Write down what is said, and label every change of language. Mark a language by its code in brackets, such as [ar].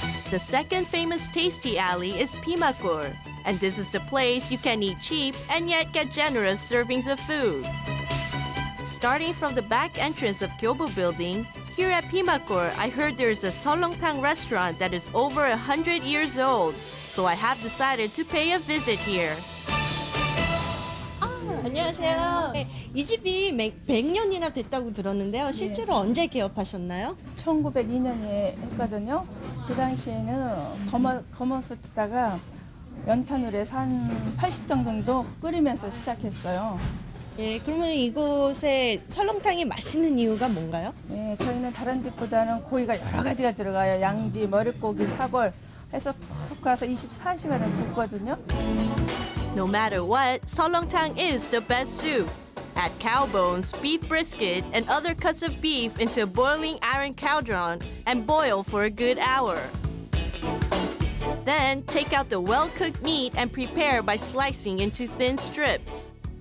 [en] The second famous tasty alley is Pimakgor, and this is the place you can eat cheap and yet get generous servings of food. Starting from the back entrance of Gyobo Building, here at Pimakgor, I heard there's a Seolleongtang restaurant that is over 100 years old, so I have decided to pay a visit here. [ko] 안녕하세요. 이 집이 100년이나 됐다고 들었는데요. 실제로 언제 개업하셨나요? 1902년에 했거든요. 그 당시에는 검은술 뜨다가 연탄으로 해서 한 80정 정도 끓이면서 시작했어요. 예, 그러면 이곳에 설렁탕이 맛있는 이유가 뭔가요? 네, 저희는 다른 집보다는 고기가 여러 가지가 들어가요. 양지, 머릿고기, 사골 해서 푹 가서 24시간을 굽거든요. [en] No matter what, Seolleongtang is the best soup. Add cow bones, beef brisket, and other cuts of beef into a boiling iron cauldron and boil for a good hour. Then take out the well-cooked meat and prepare by slicing into thin strips.